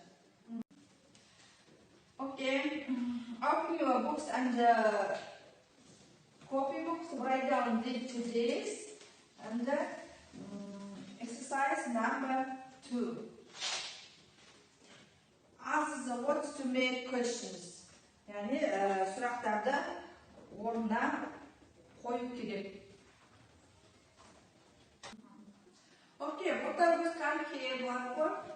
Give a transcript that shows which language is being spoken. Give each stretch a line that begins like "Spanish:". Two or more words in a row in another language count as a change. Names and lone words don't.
English: Okay, open your books and copy books, write down the today's and exercise number 2. Ask the words to make questions.
Kazakh: Yani sұрақтарды орнына қою керек.
English: Okay, what are we come here, blackboard?